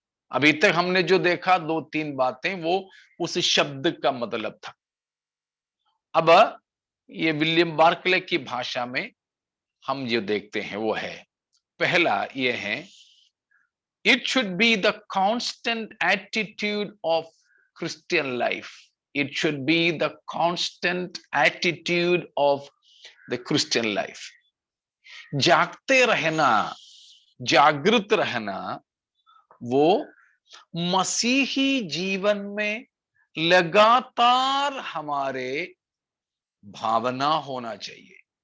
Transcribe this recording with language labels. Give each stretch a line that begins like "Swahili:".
Hindi: अभी तक हमने जो देखा 2-3 बातें, वो उस शब्द का मतलब था। अब ये विलियम बार्कले की भाषा में हम जो देखते हैं वो है, पहला ये है,
English: it should be the constant attitude of Christian life. It should be the constant attitude of the Christian life.
Hindi: जागते रहना, जागृत रहना, वो मसीही जीवन में लगातार हमारे भावना होना चाहिए।